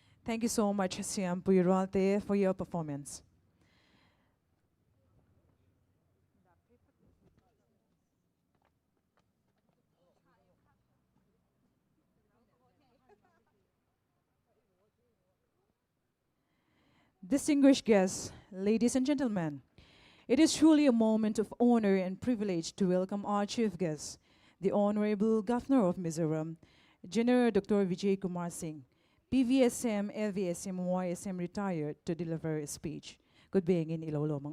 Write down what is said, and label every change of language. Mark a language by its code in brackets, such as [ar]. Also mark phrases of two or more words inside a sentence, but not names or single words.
[en] Thank you so much, Siam Puyurate, for your performance. Distinguished guests, ladies and gentlemen, it is truly a moment of honor and privilege to welcome our chief guest, the Honorable Governor of Mizoram, General Dr. Vijay Kumar Singh, PVSM, LVSM, YSM retired, to deliver a speech. Good being in Ilolomang.